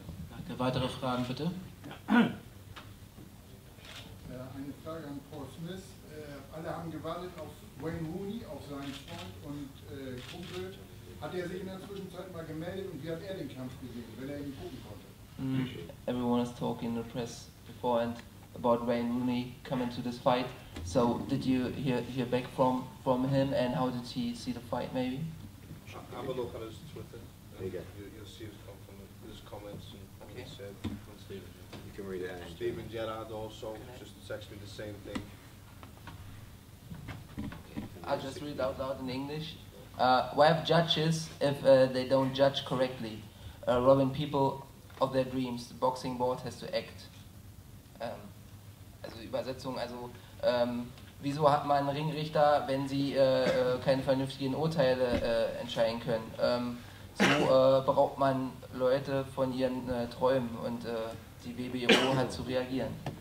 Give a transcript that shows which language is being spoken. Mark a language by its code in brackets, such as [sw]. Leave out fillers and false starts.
[de] Danke. Weitere Fragen bitte? Eine Frage an Paul Smith. Alle haben gewartet auf Wayne Rooney, auf seinen Freund und Kumpel. Hat er sich in der Zwischenzeit mal gemeldet, und wie hat er den Kampf gesehen, wenn er ihn gucken konnte? [en] Everyone is talking in the press beforehand about Wayne Rooney coming to this fight. So did you hear back from him, and how did he see the fight maybe? Have a look at his Twitter. You'll see his comments and what he said. You can read it out. Stephen Gerrard also just texted me the same thing. I'll just read out loud in English. We have judges if they don't judge correctly. Robbing people of their dreams. The boxing board has to act. [de] Also Übersetzung, also wieso hat man Ringrichter, wenn sie keine vernünftigen Urteile entscheiden können? So beraubt man Leute von ihren Träumen, und die WBO hat zu reagieren.